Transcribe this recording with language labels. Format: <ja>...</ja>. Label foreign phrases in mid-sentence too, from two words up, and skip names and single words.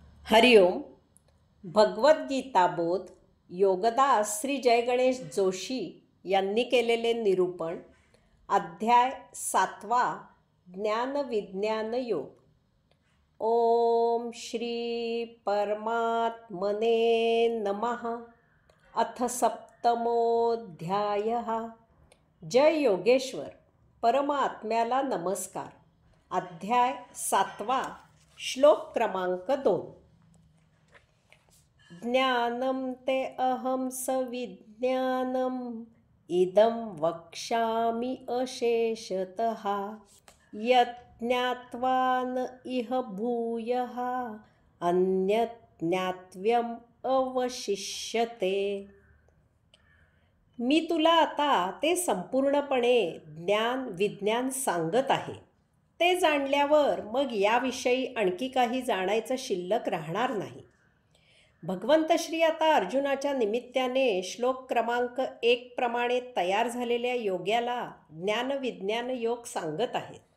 <mr>हरिओम. भगवद्गीता बोध योगदास श्री जय गणेश जोशी यांनी केलेले निरूपण. अध्याय 7. ज्ञानविज्ञान योग.</mr> <sa>ओम श्री परमात्मने नमः. अथ सप्तमोऽध्यायः.</sa> <mr>जय योगेश्वर. परमात्म्याला नमस्कार. अध्याय 7. श्लोक क्रमांक 2.</mr> <sa>ज्ञानं ते अहं सविज्ञानम् इदं वक्ष्यामि अशेषतः यत् ज्ञात्वा न इह भूयः अन्यत् ज्ञातव्यम् अवशिष्यते.</sa> <mr>मी तुला आता ते संपूर्णपणे ज्ञान विज्ञान सांगत आहे. ते जाणल्यावर मग याविषयी आणखी काही जाणायचं शिल्लक राहणार नाही. भगवंत श्री आता अर्जुनाच्या निमित्ताने श्लोक क्रमांक 1 प्रमाणे तयार झालेल्या योग्याला ज्ञानविज्ञान योग सांगत आहेत.</mr>